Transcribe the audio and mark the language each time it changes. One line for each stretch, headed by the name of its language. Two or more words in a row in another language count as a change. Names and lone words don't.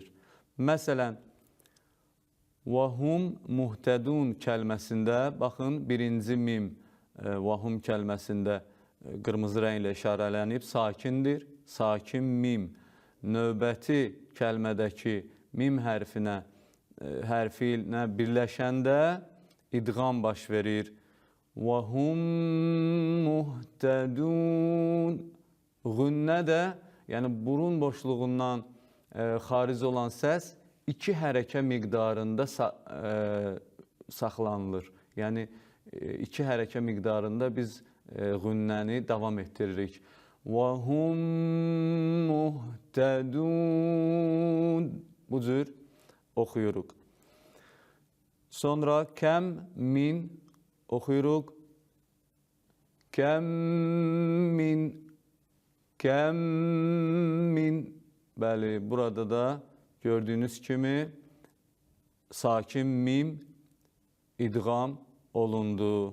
Azerbaijani: Məsələn,
Arabic: وهم مهتدون
Azerbaijani: kəlməsində, baxın, birinci mim vahum kəlməsində qırmızı rənglə işarələnib, sakindir. Sakin mim növbəti kəlmədəki mim hərfi ilə birləşəndə idğam baş verir.
Arabic: وَهُمْ مُهْتَدُونَ
Azerbaijani: Qünnə də, yəni burun boşluğundan xaric olan səs 2 hərəkə miqdarında saxlanılır. Yəni, 2 hərəkə miqdarında biz qünnəni davam etdiririk.
Arabic: وَهُمْ مُهْتَدُونَ
Azerbaijani: Bu cür oxuyuruq. Sonra
Arabic: كم من
Azerbaijani: oxuyuruq.
Arabic: كم من.
Azerbaijani: Bəli, burada da gördüyünüz kimi sakin mim idğam olundu.